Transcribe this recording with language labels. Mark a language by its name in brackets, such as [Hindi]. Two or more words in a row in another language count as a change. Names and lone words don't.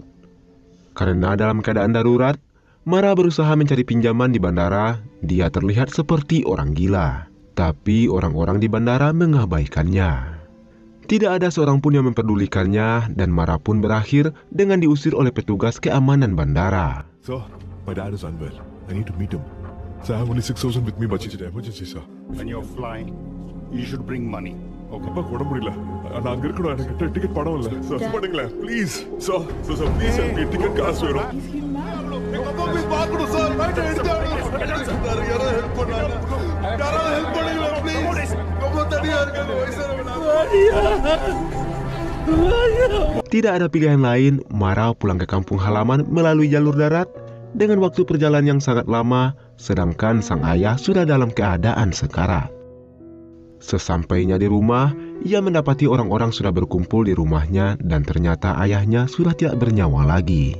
[Indonesian] Karena dalam keadaan darurat, Mara berusaha mencari pinjaman di bandara. Dia terlihat seperti orang gila, tapi orang-orang di bandara mengabaikannya. Tidak ada seorang pun yang memperdulikannya dan Mara pun berakhir dengan diusir oleh petugas keamanan bandara. [English] Sir, my dad is unwell. I need to meet him. So I have only 6,000 with me, but it's an emergency, sir. When you're flying, you should bring money. Okay. [Tamil] அப்பா உடம்பு முடியல நான் அங்க இருக்கணும் எனக்கு டிக்கெட் படம் இல்ல சார் பண்ணுங்களேன் [English] please sir sir please [Tamil] எனக்கு டிக்கெட் காசு வேணும் எங்க அப்பா போய் பார்க்கணும் [English] sir right [Tamil] எடுத்தாரு யாரோ ஹெல்ப் பண்ணாங்க யாரோ ஹெல்ப் பண்ணுங்க ப்ளீஸ் ரொம்ப தனியா இருக்காங்க [Indonesian] Tidak ada pilihan lain, Mara pulang ke kampung halaman melalui jalur darat dengan waktu perjalanan yang sangat lama, sedangkan sang ayah sudah dalam keadaan sekarat. Sesampainya di rumah, ia mendapati orang-orang sudah berkumpul di rumahnya dan ternyata ayahnya sudah tidak bernyawa lagi.